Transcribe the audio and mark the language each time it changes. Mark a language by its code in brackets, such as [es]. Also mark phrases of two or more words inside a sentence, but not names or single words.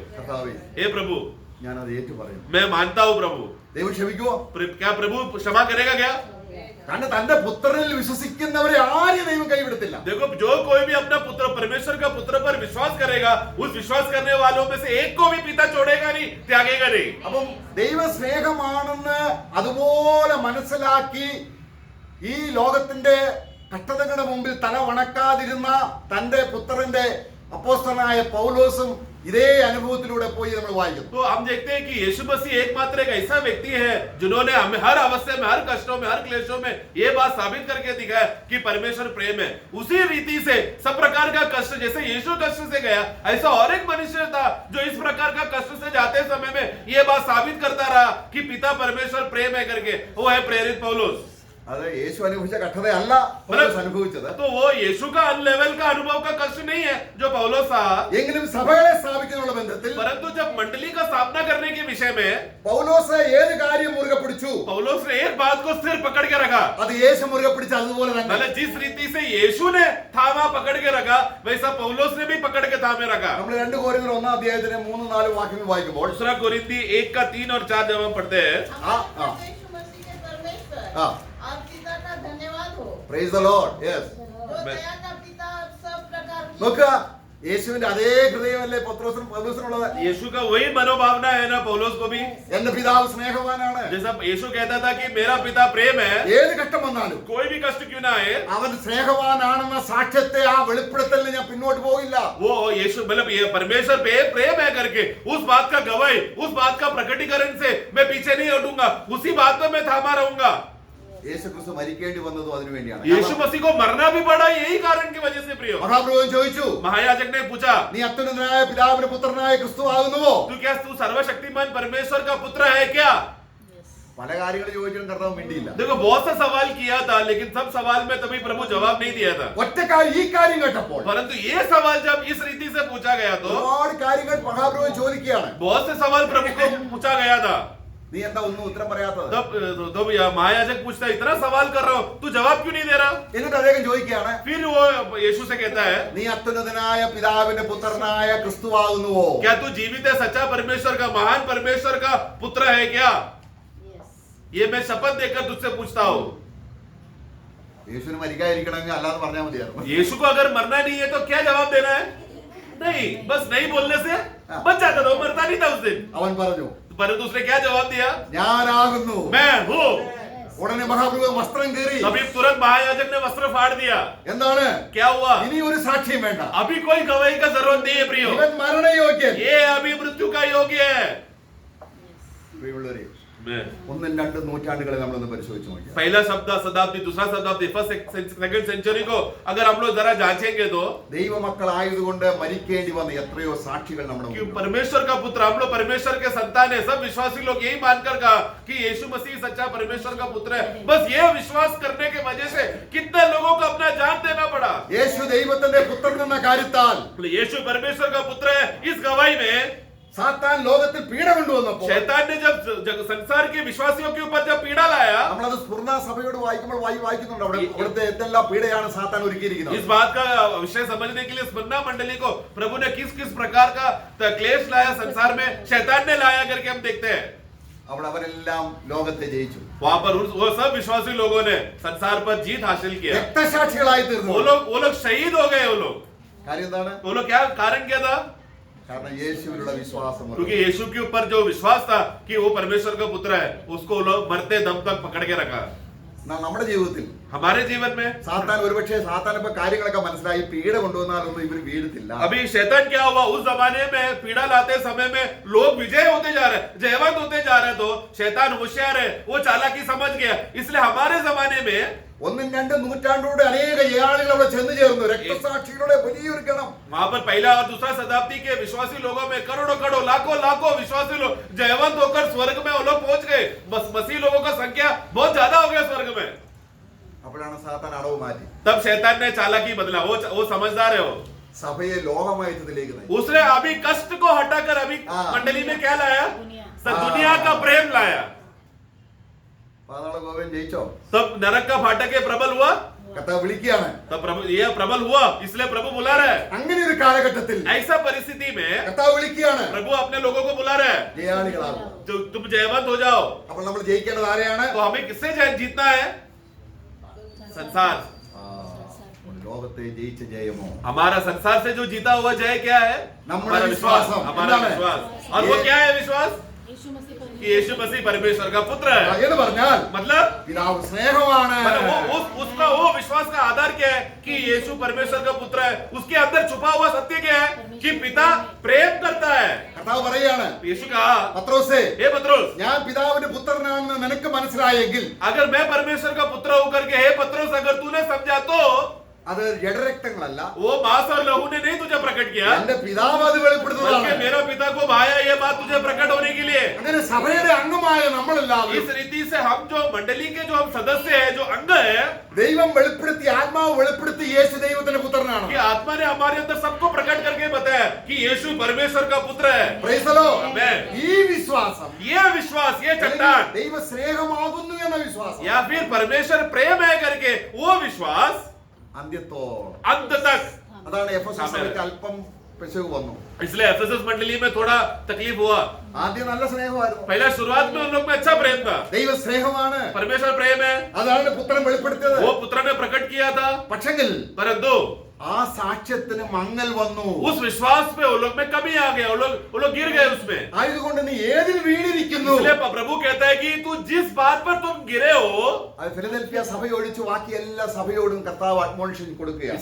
[ml] കർത്താവേ, [hi] हे प्रभु, [ml] ഞാനത് ഏറ്റു പറയുന്നു. [hi] मैं मानता हूँ प्रभु। [ml] ദൈവം ക്ഷമിക്കുമോ? [hi] क्या प्रभु क्षमा करेगा क्या? [ml] കാരണം തന്റെ പുത്രനിൽ വിശ്വസിക്കുന്നവരെ ആരും ദൈവം കൈവിടത്തില്ല. [hi] देखो, जो कोई भी अपना पुत्र परमेश्वर का पुत्र पर विश्वास करेगा, उस विश्वास करने वालों में से एक को भी पिता छोड़ेगा नहीं, त्यागेगा नहीं। [ml] അപ്പം ദൈവ സ്നേഹമാണെന്ന് അതുപോലെ മനസ്സിലാക്കി ഈ ലോകത്തിന്റെ കഷ്ടതകളുടെ മുമ്പിൽ തല വണക്കാതിരുന്ന തന്റെ പുത്രന്റെ അപ്പോസ്തലനായ പൗലോസും ഇതേ അനുഭവത്തിലൂടെ പോയി നമ്മൾ വായിക്കുന്നു. [hi] तो हम देखते हैं कि यीशु मसीह एकमात्र एक ऐसा व्यक्ति है जिन्होंने हमें हर अवस्था में, हर कष्टों में, हर क्लेशों में ये बात साबित करके दिखाया कि परमेश्वर प्रेम है। उसी रीति से सब प्रकार का कष्ट, जैसे यीशु कष्ट से गया, ऐसा और एक मनुष्य था जो इस प्रकार का कष्ट से जाते समय में ये बात साबित करता रहा कि पिता परमेश्वर प्रेम है करके, वो है प्रेरित पौलुस। [ml] അത് യേശു അനുഭവിച്ച കഷ്ടതയല്ല പൗലോസ് അനുഭവിച്ചത്. [hi] तो वो यीशु का लेवल का अनुभव का कष्ट नहीं है जो पौलुस था, [ml] എങ്കിലും സഭകളെ സ്ഥാപിക്കാനുള്ള ബന്ധത്തിൽ [hi] परंतु जब मंडली का स्थापना करने के विषय में [ml] പൗലോസ് ഏത് കാര്യം മുറുകെ പിടിച്ചു, [hi] पौलुस ने एक बात को सिर पकड़ के रखा, [ml] അത് യേശു മുറുകെ പിടിച്ച അതുപോലെ തന്നെ. [hi] मतलब जिस रीति से यीशु ने थामा पकड़ के रखा, वैसा पौलुस ने भी पकड़ के थामे रखा. [ml] നമ്മൾ 2 കൊരിന്ത്യർ 1 അധ്യായത്തിന് 3-4 വാക്യങ്ങൾ വായിക്കുമ്പോൾ [hi] दूसरा कोरिन्थी 1 का 3 और 4 जब हम पढ़ते हैं, हमारे प्रभु यीशु मसीह के परमेश्वर हाँ। और पिता का धन्यवाद हो, [en] Praise the Lord. Yes, [hi] जो दया का पिता और सब प्रकार की [ml] നോക്കുക, യേശുവിന്റെ അതേ ഹൃദയമല്ലേ പത്രോസിനും പൗലോസിനുള്ളത്. [hi] यीशु का वही मनोभावना है ना पौलुस को भी. [ml] എന്റെ പിതാവ് സ്നേഹവാനാണ്. [hi] जैसा यीशु कहता था कि मेरा पिता प्रेम है, [ml] ഏത് കഷ്ടം വന്നാലും [hi] कोई भी कष्ट क्यों ना आए, [ml] അവൻ സ്നേഹവാനാണെന്ന സാക്ഷ്യത്തെ ആ വെളിപ്പെടുത്തലിന് ഞാൻ പിന്നോട്ട് പോകില്ല. [hi] वो यीशु मतलब ये परमेश्वर पे प्रेम है करके उस बात का गवाही, उस बात का प्रकटीकरण से मैं पीछे नहीं हटूंगा, उसी बात में मैं थामा रहूंगा. [ml] യേശു ക്രിസ്തു മരിക്കേണ്ടി വന്നതും അതിനു വേണ്ടിയാണ്. [hi] यीशु मसीह को मरना भी पड़ा यही कारण की वजह से. प्रियो, [ml] മഹാപ്രഭു ചോദിച്ചു, [hi] महायाजक ने पूछा, [ml] നീ അത്യുന്നതനായ പിതാവിന്റെ പുത്രനായ ക്രിസ്തു ആകുന്നുവോ? [hi] तू सर्वशक्तिमान परमेश्वर का पुत्र है क्या? [ml] പല കാര്യങ്ങൾ ചോദിച്ചിട്ടും കർത്താവ് മിണ്ടിയില്ല. [hi] देखो बहुत सा सवाल किया था, लेकिन सब सवाल में तभी प्रभु जवाब नहीं दिया था. [ml] ഒറ്റ ഈ കാര്യം കേട്ടപ്പോൾ [hi] परंतु ये सवाल जब इस रीति से पूछा गया तो [ml] ഒരുപാട് കാര്യങ്ങൾ മഹാപ്രഭു ചോദിക്കുകയാണ്. [hi] बहुत से सवाल प्रभु को पूछा गया था. [ml] നീ എന്താ ഒന്നും ഉത്തരം പറയാത്തത്? [hi] तब महायाजक पूछता है, इतना सवाल कर रहा हो, तू जवाब क्यों नहीं दे रहा? [ml] എന്നിട്ട് അദ്ദേഹം ചോദിക്കുകയാണ്, [hi] फिर वो यीशु से कहता है, [ml] നീ അത്യുന്നതനായ പിതാവിന്റെ പുത്രനായ ക്രിസ്തു ആകുന്നുവോ? [hi] क्या तू जीवित है सच्चा परमेश्वर का महान परमेश्वर का पुत्र है क्या? ये मैं शपथ देकर तुझसे पूछता हूँ. [ml] യേശുവിന് മരിക്കാതിരിക്കണമെങ്കിൽ അല്ലാതെ പറഞ്ഞാൽ മതിയായിരുന്നു. [hi] यीशु को अगर मरना नहीं है तो क्या जवाब देना है? नहीं, बस नहीं बोलने से बच जाता था, वो मरता नहीं था उस दिन. [ml] അവൻ പറഞ്ഞു, [hi] परंतु उसने क्या जवाब दिया? [ml] ഞാനാകുന്നു. [hi] मैं हूँ. [ml] ഉടനെ മഹാപ്രഭു വസ്ത്രം കീറി. [hi] अभी तुरंत महायाजक ने वस्त्र फाड़ दिया. [ml] എന്താണ്? [hi] क्या हुआ? [ml] ഇനി ഒരു സാക്ഷ്യം വേണ്ട. [hi] अभी कोई गवाही का जरूरत नहीं है प्रियो. [ml] ഇവൻ മരണയോഗ്യൻ. [hi] ये अभी मृत्यु का योग्य है. [ml] പ്രിയമുള്ളവരെ, [hi] मैं [ml] 1-2 നൂറ്റാണ്ടുകളെ നമ്മളൊന്ന് പരിശോധിച്ച് നോക്കിയാൽ [hi] पहला शताब्दी, दूसरा शताब्दी, [en] first second century [hi] को अगर हम लोग जरा जांचेंगे तो [ml] ദൈവമക്കളായതുകൊണ്ട് മരിക്കേണ്ടി വന്ന എത്രയോ സാക്ഷികൾ നമ്മുടെ [hi] कि [ml] മുമ്പിൽ. [hi] परमेश्वर का पुत्र, हम लोग परमेश्वर के संतान है. सब विश्वासी लोग यही मानकर कहा कि यीशु मसीह सच्चा परमेश्वर का पुत्र है. बस ये विश्वास करने के वजह से कितने लोगों को अपना जान देना पड़ा. [ml] യേശു ദൈവത്തിന്റെ പുത്രൻ എന്ന കാര്യത്താൽ [hi] यीशु परमेश्वर का पुत्र है, इस गवाही में [ml] സാത്താൻ ലോകത്തിൽ പീഡ കൊണ്ടുവന്നപ്പോൾ [hi] शैतान ने जब संसार के विश्वासियों के ऊपर जब पीड़ा लाया, [ml] നമ്മളത് സ്ഫുർണ സഭയോട് വായിക്കുമ്പോൾ വായിക്കുന്നുണ്ട് അവിടുത്തെ എന്തെല്ലാം പീഡയാണ് സാത്താൻ ഒരുക്കിയിരിക്കുന്നത്. [hi] इस बात का विषय समझने के लिए स्मरणा मंडली को प्रभु ने किस किस प्रकार का क्लेश लाया संसार में, शैतान ने लाया करके हम देखते हैं. [ml] അവിടെ അവരെല്ലാം ലോകത്തെ ജയിച്ചു. [hi] वहां पर वो सब विश्वासी लोगों ने संसार पर जीत हासिल किया. [ml] രക്തസാക്ഷികളായി തീർന്നു. [hi] वो लोग शहीद हो गए. [ml] കാര്യം എന്താണ്? [hi] वो लोग क्या कारण क्या था? [ml] കാരണം യേശുവിലുള്ള വിശ്വാസം. [hi] क्योंकि यीशु के ऊपर जो विश्वास था कि वो परमेश्वर का पुत्र है, उसको वो लोग मरते दम तक पकड़ के रखा. [ml] നമ്മുടെ ജീവിതത്തിൽ [hi] हमारे जीवन में [ml] സാത്താൻ ഒരുപക്ഷെ സാത്താൻ ഇപ്പൊ കാര്യങ്ങളൊക്കെ മനസ്സിലായി പീഡ കൊണ്ടുവന്നാലൊന്നും ഇവർ വീഴത്തില്ല. [hi] अभी शैतान क्या हुआ, उस जमाने में पीड़ा लाते समय में लोग विजय होते जा रहे, जयवंत होते जा रहे, तो शैतान होशियार है, वो चालाकी समझ गया. इसलिए हमारे जमाने में [ml] 1-2 നൂറ്റാണ്ടോടെ അനേക ആളുകൾ അവിടെ ചെന്ന് ചേർന്നു. രക്തസാക്ഷികളുടെ വലിയൊരു ഗണം. [hi] वहां पर पहला और दूसरा शताब्दी के विश्वासी लोगों में करोड़ों लाखों विश्वासी लोग जयवंत होकर स्वर्ग में वो लोग पहुंच गए. बस मसीह लोगों का संख्या बहुत ज्यादा हो गया स्वर्ग में. [ml] അപ്പോഴാണ് സാത്താൻ അടവ് മാറ്റി [hi] तब शैतान ने चालाकी बदला. वो समझदार है. वो [ml] സഭയെ ലോകമയത്തിലേക്ക് നയിച്ചു. [hi] उसने अभी कष्ट को हटाकर अभी हाँ। मंडली में क्या लाया? हाँ। दुनिया का प्रेम लाया. [ml] പാതാള ഗോപൻ ജയിച്ചോ? [hi] तब नरक का फाटक के प्रबल हुआ. [ml] കർത്താവ് വിളിക്കുകയാണ്. [hi] तब प्रभु ये प्रबल हुआ, इसलिए प्रभु बुला रहा है. [ml] അങ്ങനെ ഒരു കാലഘട്ടത്തിൽ [hi] ऐसा परिस्थिति में [ml] കർത്താവ് വിളിക്കുകയാണ്. [hi] प्रभु अपने लोगों को बुला रहा है. [ml] ജയാളികളാകും. [hi] तुम जयवंत हो जाओ. [ml] അപ്പോൾ നമ്മൾ ജയിക്കേണ്ടത് ആരെയാണ്? [hi] तो हमें किससे जीतना है? संसार. [ml] ലോകത്തെ ജയിച്ച ജയമോ? [hi] हमारा संसार से जो जीता हुआ जय क्या है? हमारा विश्वास. हमारा विश्वास. और वो क्या है विश्वास? यीशु मसीह पर कि यीशु मसीह परमेश्वर का पुत्र है. [ml] എന്ന് പറഞ്ഞാൽ [hi] मतलब [ml] പിതാവ് സ്നേഹമാണ്. [hi] उसका वो विश्वास का आधार क्या है कि यीशु परमेश्वर का पुत्र है? उसके अंदर छुपा हुआ सत्य क्या है कि पिता प्रेम करता है. [ml] കർത്താവ് പറയാണ്, [hi] यीशु कहा, [ml] പത്രോസേ, [hi] हे पत्रोस, [ml] ഞാൻ പിതാവിന്റെ പുത്രനാണെന്ന് നിനക്ക് മനസ്സിലായെങ്കിൽ [hi] अगर मैं परमेश्वर का पुत्र होकर के हे पत्रोस अगर तूने समझा तो [ml] അത് ജഡരക്തങ്ങളല്ല, [hi] वो मांस और लहू ने नहीं तुझे प्रकट किया, [ml] എന്റെ പിതാവ് അത് [hi] बल्कि [ml] വെളിപ്പെടുത്തുന്നതാണ്. [hi] मेरा पिता को भाया ये बात तुझे प्रकट होने के लिए। [ml] അങ്ങനെ സഭയുടെ അംഗമായ നമ്മളെല്ലാവരും [hi] इस रीति से हम जो मंडली के जो हम सदस्य हैं, जो अंग है, [ml] ദൈവം വെളിപ്പെടുത്തി, ആത്മാവ് വെളിപ്പെടുത്തി യേശു ദൈവത്തിന്റെ പുത്രനാണ്. [hi] कि आत्मा ने हमारे अंदर सबको प्रकट करके बताया कि यीशु परमेश्वर का पुत्र है। [en] Praise the Lord. Amen. [ml] ഈ വിശ്വാസം [hi] ये विश्वास, ये चट्टान, [ml] ദൈവ സ്നേഹമാകുന്നു എന്ന വിശ്വാസം [hi] या फिर परमेश्वर प्रेम है करके वो विश्वास [ml] അന്ത്യത്തോളം, [hi] अंत तक। [ml] അതാണ് എഫെസസ് സഭയ്ക്ക് അല്പം പിശക് വന്നു. [hi] इसलिए एफेसस मंडली में थोड़ा तकलीफ हुआ। [ml] ആദ്യം നല്ല സ്നേഹമായിരുന്നു, [hi] पहला शुरुआत में उन लोग में अच्छा प्रेम था, [ml] ദൈവ സ്നേഹമാണ്, [hi] परमेश्वर प्रेम है, [ml] അതാണ് പുത്രൻ വെളിപ്പെടുത്തിയത്. [hi] वो पुत्र ने प्रकट किया था। [ml] പക്ഷെങ്കിൽ [hi] परंतु [ml] ആ സാക്ഷ്യത്തിന് മങ്ങൽ വന്നു. [hi] उस विश्वास पे वो लोग में कमी आ गया, वो लोग गिर गए उसमें। [ml] ആയതുകൊണ്ട് നീ ഏതിൽ വീണിരിക്കുന്നു? [hi] इसलिए प्रभु कहता है कि तू जिस बात पर तुम गिरे हो, [ml] അത് ഫിലദൽഫിയ സഭ ഒഴിച്ച് ബാക്കി എല്ലാ സഭയോടും കർത്താവ് അഡ്മോണിഷൻ കൊടുക്കുകയാണ്.